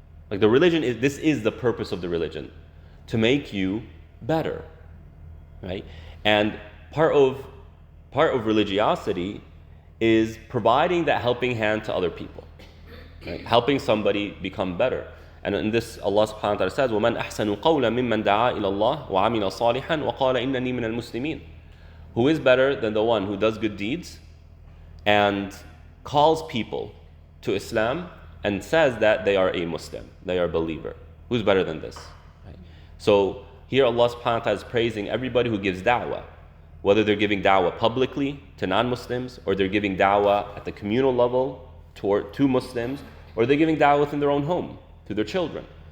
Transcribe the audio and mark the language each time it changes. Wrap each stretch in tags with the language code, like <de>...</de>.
<en>Like the religion this is the purpose of the religion, to make you better, right? And part of religiosity is providing that helping hand to other people, right? Helping somebody become better. And in this, Allah subhanahu wa ta'ala says,</en> <ar>وَمَنْ أَحْسَنُ قَوْلًا مِمَّنْ دَعَا إِلَى اللَّهِ وَعَمِلَ صَالِحًا وَقَالَ إِنَّنِي مِنَ الْمُسْلِمِينَ.</ar> <en>Who is better than the one who does good deeds and calls people to Islam and says that they are a Muslim, they are a believer? Who's better than this? Right? So here Allah subhanahu wa ta'ala is praising everybody who gives da'wah, whether they're giving da'wah publicly to non-Muslims, or they're giving da'wah at the communal level to Muslims, or they're giving da'wah within their own home to their children.</en>